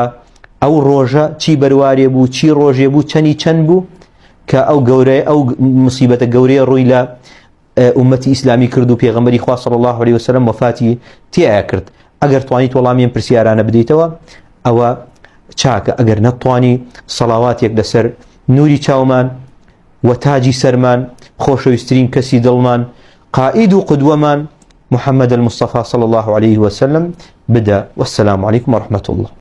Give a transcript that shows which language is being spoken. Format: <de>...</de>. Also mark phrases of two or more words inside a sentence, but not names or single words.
<ckb>ئەو ڕۆژە چی بەروارێ بوو چی ڕۆژێ بوو چەند بوو کە ئەو گەورەی ئەو مصیبەتە گەورەیە ڕووی لە ئومەتی ئیسلامی کرد و پێغەمبەری خوا</ckb> <ar>صلی الله عليه وسلم</ar> <ckb>وەفاتی تێیە کرد. ئەگەر توانیت وەڵامیان پرسیارانە بدەیتەوە ئەوە چاکە، ئەگەر نەتوانی سەڵاواتێک لەسەر نوری چاومان و تاجی سەرمان خۆشەویستترین کەسی دڵمان قائید و قودوەمان محەممەد المصطفى</ckb> <ar>صلی الله عليه وسلم</ar> <ckb>بدە.</ckb> <ar>والسلام عليكم ورحمة الله.</ar>